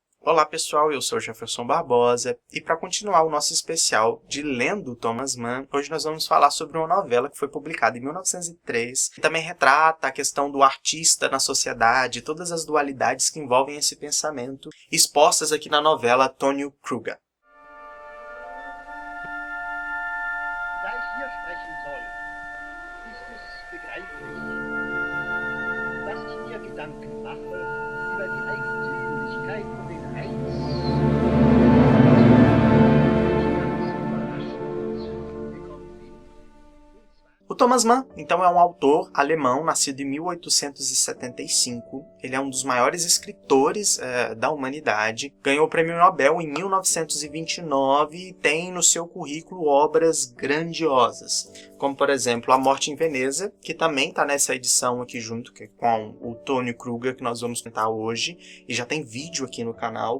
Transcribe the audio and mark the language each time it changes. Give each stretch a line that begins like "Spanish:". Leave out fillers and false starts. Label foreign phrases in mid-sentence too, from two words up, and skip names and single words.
Portuguese: Olá pessoal, eu sou Jefferson Barbosa e para continuar o nosso especial de Lendo Thomas Mann, hoje nós vamos falar sobre uma novela que foi publicada em 1903, que também retrata a questão do artista na sociedade, todas as dualidades que envolvem esse pensamento, expostas aqui na novela Tonio Kruger.
German: Da ich hier sprechen soll, ist es begreiflich, dass ich mir Gedanken mache über die Eigentümlichkeit und den Reiz,
Portuguese: O Thomas Mann, então, é um autor alemão, nascido em 1875. Ele é um dos maiores escritores da humanidade. Ganhou o Prêmio Nobel em 1929 e tem no seu currículo obras grandiosas, como, por exemplo, A Morte em Veneza, que também está nessa edição aqui junto com o Tonio Kruger, que nós vamos tentar hoje, e já tem vídeo aqui no canal.